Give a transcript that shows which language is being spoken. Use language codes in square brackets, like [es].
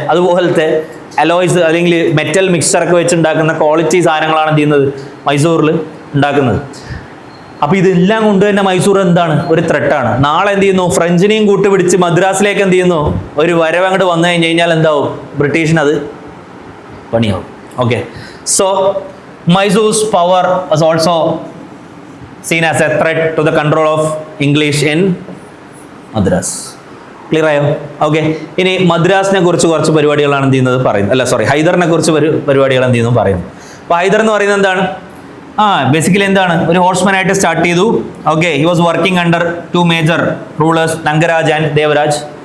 [ml] അതുപോലത്തെ അലോയ്സ് അല്ലെങ്കിൽ മെറ്റൽ മിക്സ്ചറൊക്കെ വെച്ച് ഉണ്ടാക്കുന്ന ക്വാളിറ്റി സാധനങ്ങളാണ് എന്ത് ചെയ്യുന്നത്, മൈസൂറിൽ ഉണ്ടാക്കുന്നത്. അപ്പോൾ ഇതെല്ലാം കൊണ്ട് തന്നെ മൈസൂർ എന്താണ്, ഒരു ത്രെട്ടാണ്. നാളെ എന്ത് ചെയ്യുന്നു, ഫ്രഞ്ചിനെയും കൂട്ടുപിടിച്ച് മദ്രാസിലേക്ക് എന്ത് ചെയ്യുന്നു, ഒരു വരവ് അങ്ങോട്ട് വന്നു കഴിഞ്ഞ് കഴിഞ്ഞാൽ എന്താവും, ബ്രിട്ടീഷിന് അത് പണിയാവും. [en] Okay, so Mysore's power was also seen as a threat to the control of English in Madras. [ml] Clear ആയോ? ഓക്കെ, ഇനി മദ്രാസിനെ കുറിച്ച് കുറച്ച് പരിപാടികളാണ് എന്ത് ചെയ്യുന്നത് പറയുന്നത്, അല്ല സോറി, ഹൈദറിനെ കുറിച്ച് പരിപാടികൾ എന്ത് ചെയ്യുന്നു പറയുന്നു. അപ്പോൾ ഹൈദർ എന്ന് പറയുന്നത് എന്താണ്, ബേസിക്കലി എന്താണ്, ഒരു ഹോഴ്സ്മാൻ ആയിട്ട് സ്റ്റാർട്ട് ചെയ്തു. [en] Okay, he was working under 2 major rulers, Nanjaraj and Devaraj.